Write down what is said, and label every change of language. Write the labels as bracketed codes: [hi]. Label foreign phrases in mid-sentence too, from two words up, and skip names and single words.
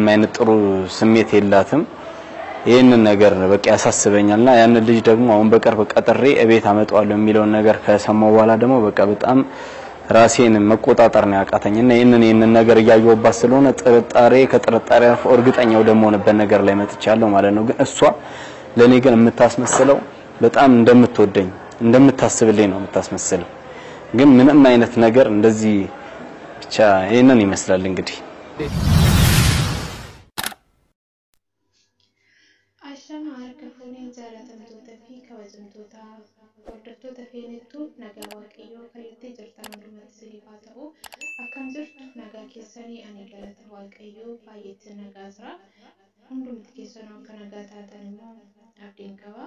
[am] አይነት ጥሩ ስሜት የላትም ይሄንን ነገር በቃ ያሳስበኛልና ያንን ልጅ ደግሞ አሁን በቅርብ ቀጥሬ እቤት አመጣዋለሁ የሚለውን ነገር ከሰማው በኋላ ደግሞ በቃ በጣም ራሴን መቆጣጣር ነው ያቃተኝና ይሄንን ነገር ያያየውባት ስለሆነ ጥርጣሬ ከጥርጣሬ አልፎ እርግጠኛ ወደመሆንበት ነገር ላይ መጥቻለሁ ማለት ነው ግን እሷ ለኔ ግን የምታስመስለው በጣም እንደምትወደኝ እንደምታስብልኝ ነው የምታስመስለው ግን ምንም አይነት ነገር እንደዚህ ብቻ ይሄንን ይመስላል እንግዲህ [om] Ashama harka fuuneen jaalatamtoota fi kabajamtoota hordoftoota feenettu nagaa waaqayyoo kalitti jirtan hundumatti isiniif haa ta'u akkam jirtu nagaa keessanii ani galata waaqayyoo baay'eetti nagaa jira hundumti keessanuu akka nagaa taatan immoo abdiin qaba